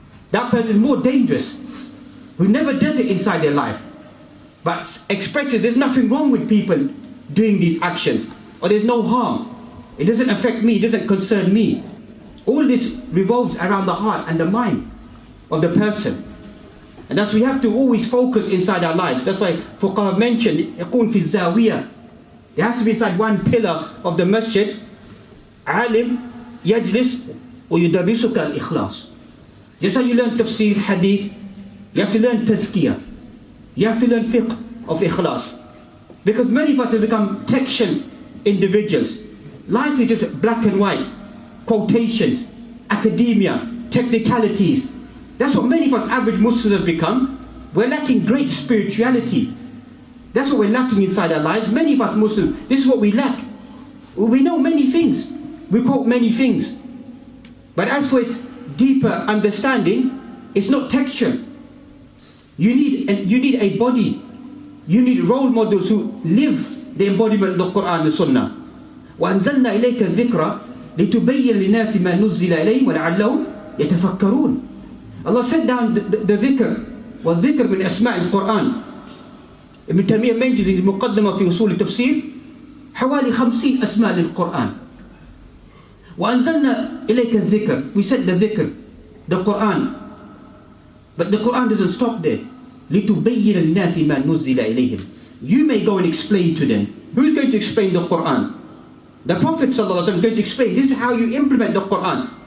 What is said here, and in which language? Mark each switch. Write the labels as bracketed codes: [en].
[en] That person is more dangerous, who never does it inside their life, but expresses there's nothing wrong with people doing these actions, or there's no harm, it doesn't affect me, it doesn't concern me. All this revolves around the heart and the mind of the person. And that's why we have to always focus inside our lives. That's why Fuqaha mentioned, [ar] يكون في الزاوية. [en] It has to be inside one pillar of the masjid. [ar] عالم يجلس ويدرسك الإخلاص. [en] Just how you learn tafsir, hadith, you have to learn tazkiyah. You have to learn fiqh of ikhlas. Because many of us have become textual individuals. Life is just black and white, quotations, academia, technicalities. That's what many of us average Muslims have become. We're lacking great spirituality. That's what we're lacking inside our lives. Many of us Muslims, this is what we lack. We know many things. We quote many things. But as for its deeper understanding, it's not texture. You need a body. You need role models who live the embodiment of the Quran and Sunnah. [ar] وَأَنزَلْنَا إِلَيْكَ الذِّكْرَ لِتُبَيِّنَ لِلنَّاسِ مَا نُزِّلَ إِلَيْهِمْ وَلَعَلَّهُمْ يَتَفَكَّرُونَ. [en] Allah sent down the dhikr, [ar] وَالذِّكْر من أسماء القرآن, ابن تيمية mentions in المقدمة في أصول التفسير حوالي 50 أسماء للقرآن. وأنزلنا إليك الذكر. [en] We said the dhikr, the Quran. But the Quran doesn't stop there. [ar] لِتُبَيِّنَ النَّاسِ مَا نُزِّلَ إِلَيْهِمْ. [en] You may go and explain to them. Who's going to explain the Quran? The Prophet ﷺ is going to explain. This is how you implement the Quran.